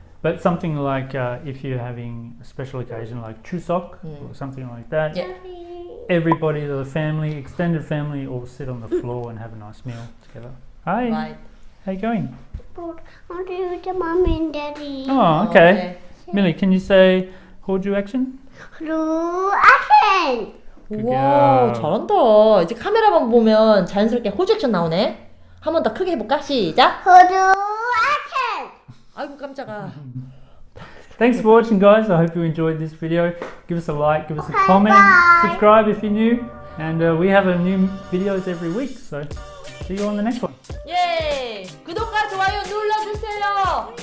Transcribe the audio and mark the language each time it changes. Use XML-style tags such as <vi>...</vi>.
<en>But something like if you're having a special occasion like Chuseok or something like that, everybody, the family, extended family, all sit on the floor and have a nice meal together. Hi. Right. How you going? But I want to with mommy and daddy. Oh, okay. Millie, can you say Hoju action? Blue action.</en> <ko>와,</ko> <en>girl.</en> <ko>잘한다. 이제 카메라만 보면 자연스럽게 호주 액션 나오네. 한 번 더 크게 해볼까? 시작.</ko> <en>Blue action.</en> <ko>아이고 깜짝아.</ko> <en>Thanks for watching, guys. I hope you enjoyed this video. Give us a like, give us a comment, subscribe if you're new, and we have a new videos every week. So see you on the next one.</en> <ko>예! 구독과 좋아요 눌러주세요.</ko>